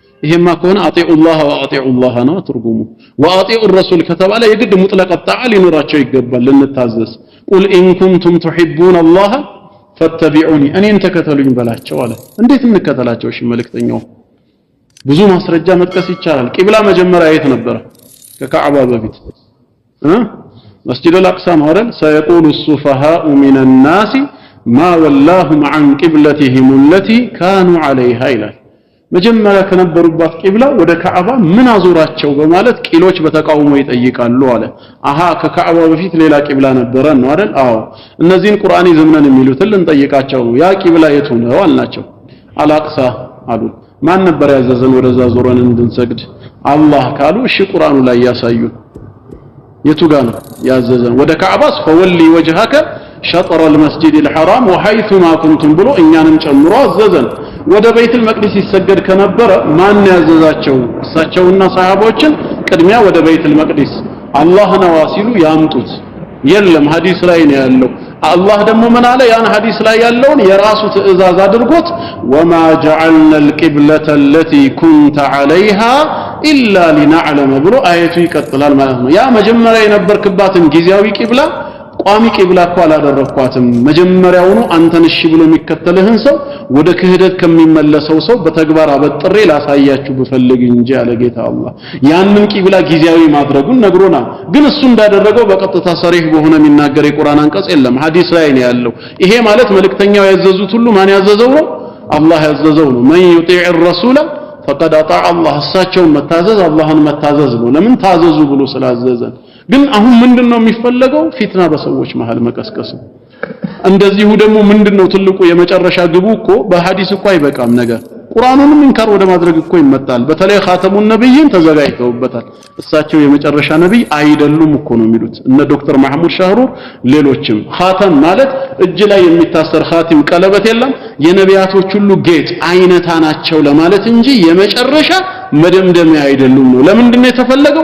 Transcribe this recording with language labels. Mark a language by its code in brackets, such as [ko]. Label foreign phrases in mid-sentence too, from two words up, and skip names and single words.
[am] ይሄማ ከሆነ [ar] أطيعوا الله وأطيعوا الله [am] ነው ትርጉሙ። [ar] وأطيعوا الرسول [am] ከተባለ የግድ [ar] مطلق طاعة [am] ሊኖራቸው ይገባል ልንታዘዝ። [ar] قل إن كنتم تحبون الله فاتبعوني [am] እኔን ተከተሉኝ በላቸው አለ። እንዴት እንከተላቸው? እሺ መልእክተኛው ብዙ ማስረጃ መጥቀስ ይቻላል። ቂብላ መጀመሪያ የት ነበረ? ከካዕባ በፊት መስጂድ አልአቅሳ ነው አይደል? [ar] سيقول السفهاء من الناس ما ولاهم عن قبلتهم التي كانوا عليها [am] ይላል። መጀመሪያ ከነበሩባት ቂብላ ወደ ካዕባ ምን አዞራቸው በማለት ቂሎች በተቃውሞ ይጠይቃሉ አለ። አሃ ከካዕባ በፊት ሌላ ቂብላ ነበረ ነው አይደል? አዎ። እነዚህን ቁርአን ይዘምነን የሚሉትን ልንጠይቃቸው ነው። ያ ቂብላ የቱ ነው አልናቸው። አልአቅሳ አሉ። ማን ነበር ያዘዘን ወደዛ ዞረን እንድንሰግድ? አላህ ካሉ እሺ ቁርአኑ ላይ ያሳዩን። የቱ ጋር ነው ያዘዘን? ወደ ካዕባስ [ar] فول وجهك شطر المسجد الحرام وحيث ما كنتم [am] ብሎ እኛንም ጨምሮ አዘዘን። ወደ ቤተል መቅደስ ይሰገድ ከነበረ ማን ያዘዛቸው? እሳቸውና ሰሃቦችን ቅድሚያ ወደ ቤተል መቅደስ አላህ ነው ሲሉ ያምጡት። የለም ሐዲስ ላይ ነው ያለው። አላህ ደግሞ ምን አለ? ያን ሐዲስ ላይ ያለውን የራሱ ትእዛዝ አድርጎት [ar] وما جعلنا القبلة التي كنت عليها إلا لنعلم [am] ብሎ አየቱ ይቀጥላል ማለት ነው። ያ መጀመሪያ የነበርክባትን ጊዜያዊ ቂብላ ቋሚ ቂብላ እኮ አላደረኳትም። መጀመሪያውኑ አንተን እሺ ብሎ የሚከተልህን ሰው ወደ ክህደት ከሚመለሰው ሰው በተግባር አበጥሬ ላሳያችሁ ብፈልግ እንጂ አለ ጌታ አላህ። ያንን ቂብላ ጊዜያዊ ማድረጉን ነግሮናል። ግን እሱ እንዳደረገው በቀጥታ ሰሪህ በሆነ የሚናገር የቁርአን አንቀጽ የለም፣ ሐዲስ ላይ ነው ያለው። ይሄ ማለት መልእክተኛው ያዘዙት ሁሉ ማን ያዘዘው ነው? አላህ ያዘዘው ነው። [ar] من يطيع الرسول فقد اطاع الله [am] እሳቸውን መታዘዝ አላህን መታዘዝ ነው። ለምን ታዘዙ ብሎ ስላዘዘን። ግን አሁን ምንድነው የሚፈለገው? ፊትና በሰዎች መሃል መቀስቀስ። እንደዚሁ ደግሞ ምንድነው ትልቁ የመጨረሻ ግቡ እኮ በሐዲስ እኮ አይበቃም ነገር ቁርአኑንም እንካር ወደ ማድረግ እኮ ይመጣል። በተለይ [ar] خاتم النبيين [am] ተዘጋጅተውበታል። እሳቸው የመጨረሻ ነብይ አይደሉም እኮ ነው የሚሉት እነ ዶክተር ማህሙድ ሻህሩር ሌሎችም። ኻተም ማለት እጅ ላይ የሚታሰር ኻቲም ቀለበት የለም የነቢያቶች ሁሉ ጌጥ አይነታ ናቸው ለማለት እንጂ የመጨረሻ መደምደሚያ አይደሉም ነው። ለምንድን ነው የተፈለገው?